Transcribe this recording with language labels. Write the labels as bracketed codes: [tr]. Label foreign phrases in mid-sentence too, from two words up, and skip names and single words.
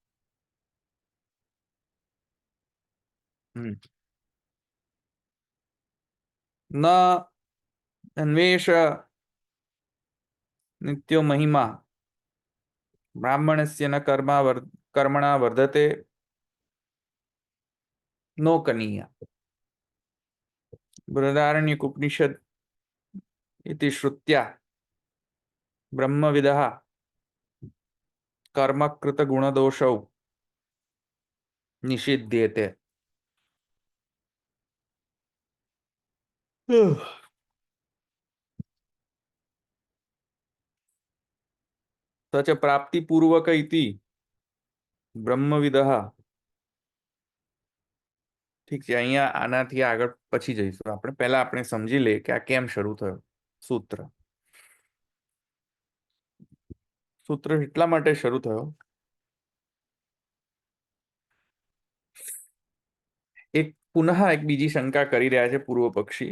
[sa] न अन्वेष नित्यो महिमा ब्राह्मणस्य न कर्मणा वर्धते नो कनीय. બૃહદારણ્યક ઉપનિષદ इति श्रुत्या ब्रह्मविदः कर्मकृत गुणदोषौ निषिध्येते. तच प्राप्तिपूर्वक इति ब्रह्मविदः. [gu] ઠીક છે, અહીંયા આનાથી આગળ પછી જઈશું આપણે. પહેલા આપણે સમજી લઈએ કે આ કેમ શરૂ થયો સૂત્ર. સૂત્ર એટલા માટે શરૂ થયો, પુનઃ એક બીજી શંકા કરી રહ્યા છે પૂર્વ પક્ષી.